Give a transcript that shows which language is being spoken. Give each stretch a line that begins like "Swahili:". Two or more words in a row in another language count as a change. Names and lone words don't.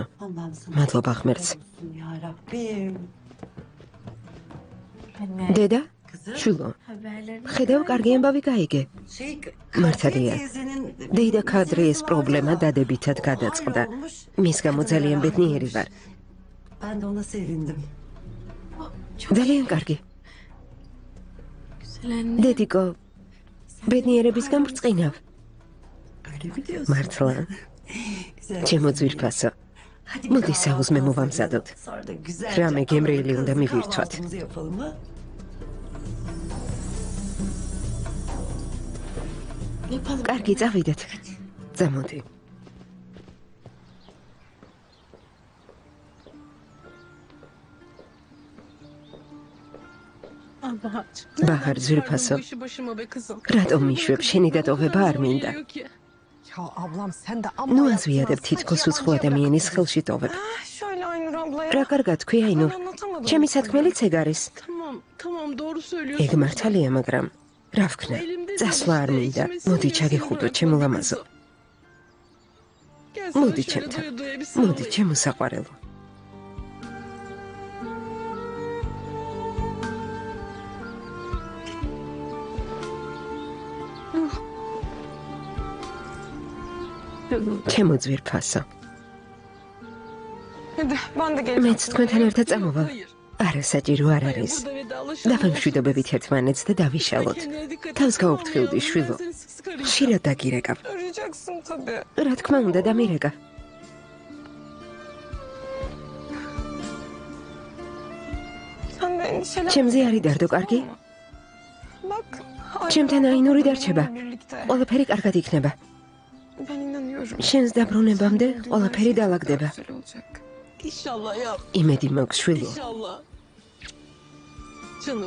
Georgian: მადლობა ღმერთს. დედა? შვილო. ხედავ კარგი ამბავი გაიგე. მართალია. დედა ქადრიეს პრობლემა დადებითად გადაწყდა. მის გამო ძალიან ბედნიერი ვარ.
Turkish: Ben de ona sevindim.
Georgian: ძალიან კარგი. დედიკო, ბედნიერებისგან ბრწყინავ.
Turkish: Öyle mi diyorsun?
Georgian: მართლა.
Turkish: Güzel.
Georgian: ჩემო ძვირფასო. მოდი საუზმე მოვამზადოთ.
Turkish: Sonra da güzel.
Georgian: რამე გემრიელი უნდა მივირთვათ.
Turkish: Kahvaltımızı yapalım ha?
Georgian: კარგი, წავიდეთ. წამოდი.
Turkish: Bahar zülfası.
Georgian: რატომ მიშვებ შენი დატოვება არ მინდა.
Turkish: Ya ablam sen de
Georgian: ნუ აზვიადებ თითქოს უცხო ადამიანის ხელში ტოვებ.
Turkish: Şöyle Aynur ablaya.
Georgian: რა კარგად თქვი აინურ. ჩემი სათქმელიც ეგ არის.
Turkish: Tamam doğru söylüyorsun.
Georgian: ეგ მართალია, მაგრამ რა ვქნა? წასვლა არ მინდა. მოდი ჩაგეხუტო ჩემო ლამაზო.
Turkish: Gel sana
Georgian: მოდი
Turkish: şöyle
Georgian: ჩემთან.
Turkish: doya doya bir
Georgian: მოდი
Turkish: sarılayım.
Georgian: ჩემო საყვარელო. ჩემო ძვირფასო.
Turkish: Hadi ben de geleceğim.
Georgian: მეც თქვენთან ერთად წამოვალ.
Turkish: Hayır.
Georgian: არა საჭირო არ არის.
Turkish: Burada vedalaşalım.
Georgian: დავამშვიდობებით ერთმანეთს და დავიშალოთ. თავს გაუფრთხილდი, შვილო. ხშირად დაგირეკავ.
Turkish: Arayacaksın tabii.
Georgian: რა თქმა უნდა, დამირეკავ.
Turkish: Sen de endişelenme.
Georgian: ჩემზე არ იდარდო, კარგი?
Turkish: Bak.
Georgian: ჩემთან აინური დარჩება.
Turkish: Birlikte.
Georgian: ყველაფერი კარგად იქნება.
Turkish: Ben inanıyorum.
Georgian: შენს დაბრუნებამდე ყველაფერი დაალაგდება.
Turkish: Güzel olacak. İnşallah ya.
Georgian: იმედი მაქვს, შვილო.
Turkish: İnşallah. Canım.